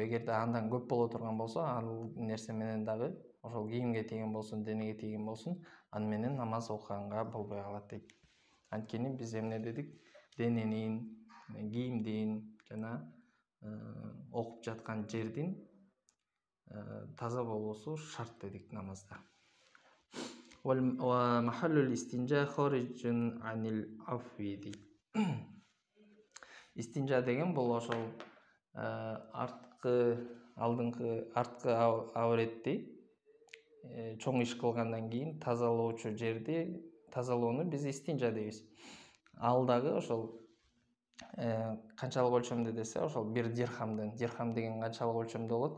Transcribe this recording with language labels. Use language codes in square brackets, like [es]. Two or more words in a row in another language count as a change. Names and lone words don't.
[ky] Эгерде андан көп боло турган болсо, ал нерсе менен дагы ошол кийимге тийген болсун, денеге тийген болсун, аны менен намаз окуганга болбой калат дейт. Анткени биз эмне дедик? Дененин, кийимдин жана окуп жаткан жердин таза болуусу шарт дедик намазда. [ar] ومحل الاستنجاء خارج عن العفو дейт. [ky] Истинжа деген бул ошол алдыңкы авретти чоң иш кылгандан кийин тазалоочу жерди тазалоону биз истинжа дейбиз. Ал дагы ошол канчалык өлчөмдө десе, ошол 1 дирхам деген канчалык өлчөмдө болот?